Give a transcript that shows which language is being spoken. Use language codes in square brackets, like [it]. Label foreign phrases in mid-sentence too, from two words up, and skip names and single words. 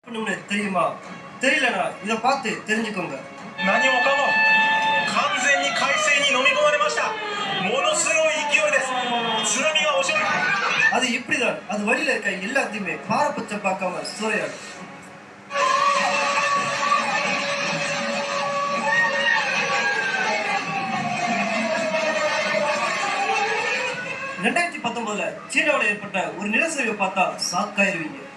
[ta] பண்ணணும்னு தெரியுமா? தெரியலனா இத பார்த்து தெரிஞ்சுக்கோங்க. [ja] 何もかも完全に海水に飲み込まれました。ものすごい勢いです。津波が押し寄せ [ta] அது இப்படிதான். அது வழியில இருக்க எல்லாத்தையுமே பாரபட்ச பார்க்காம சூறையாடும். சீனாவில் ஏற்பட்ட ஒரு நிலச்சரிவை பார்த்தா சாக்காயிருவீங்க.